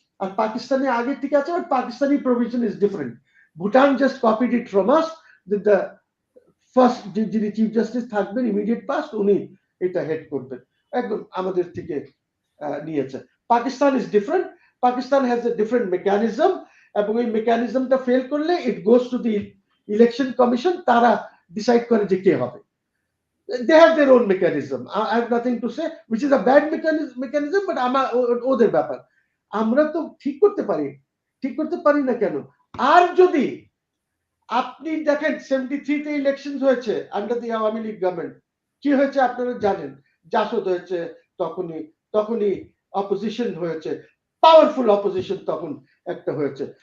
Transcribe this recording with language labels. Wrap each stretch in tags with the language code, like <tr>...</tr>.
<bn>আর পাকিস্তানে আগে ঠিক আছে,</bn> <en>But Pakistani provision is different. Bhutan just copied it from us,</en> <bn>the first যিনি চিফ জাস্টিস থাকবেন ইমিডিয়েট পাস্ট, উনি এটা হেড করবেন, একদম আমাদের থেকে নিয়েছে।</bn> <en>Pakistan is different, Pakistan has a different mechanism,</en> <bn>এবং এই মেকানিজমটা ফেল করলে</bn> <en>it goes to the election commission,</en> <bn>তারা ডিসাইড করে যে কে হবে।</bn> <en>They have their own mechanism. I have nothing to say, which is a bad mechanism, but</en> <bn>ওদের ব্যাপার। আমরা তো ঠিক করতে পারি, ঠিক করতে পারি না কেন? আর যদি আপনি দেখেন 73 তে ইলেকশন হয়েছে</bn> <en>under the Awami League government,</en> <bn>কি হয়েছে আপনারা জানেন, জাসদ হয়েছে, তখনই তখনই অপোজিশন হয়েছে, পাওয়ারফুল অপোজিশন তখন একটা হয়েছে।</bn>